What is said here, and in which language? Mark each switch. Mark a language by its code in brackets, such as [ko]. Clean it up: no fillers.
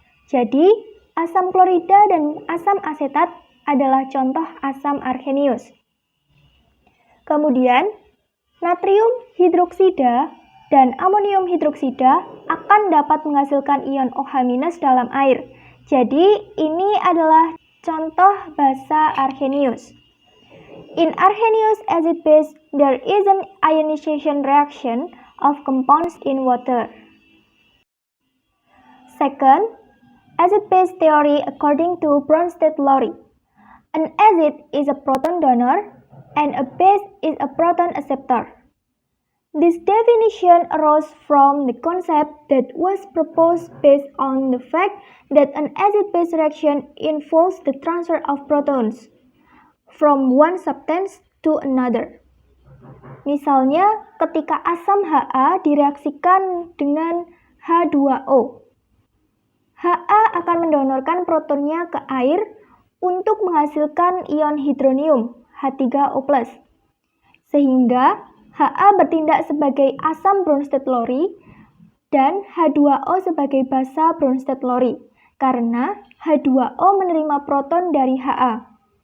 [id] Jadi, asam klorida dan asam asetat adalah contoh asam Arrhenius. Kemudian, natrium hidroksida dan amonium hidroksida akan dapat menghasilkan ion OH- dalam air. Jadi, ini adalah contoh basa Arrhenius. [en] In Arrhenius acid base, there is an ionization reaction of compounds in water. Second, acid-base theory according to Bronsted-Lowry. An acid is a proton donor and a base is a proton acceptor. This definition arose from the concept that was proposed based on the fact that an acid-base reaction involves the transfer of protons. from one substance to another. [id] Misalnya, ketika asam Ha direaksikan dengan H2O, Ha akan mendonorkan protonnya ke air untuk menghasilkan ion hidronium H3O+, sehingga Ha bertindak sebagai asam Bronsted-Lowry dan H2O sebagai basa Bronsted-Lowry karena H2O menerima proton dari Ha.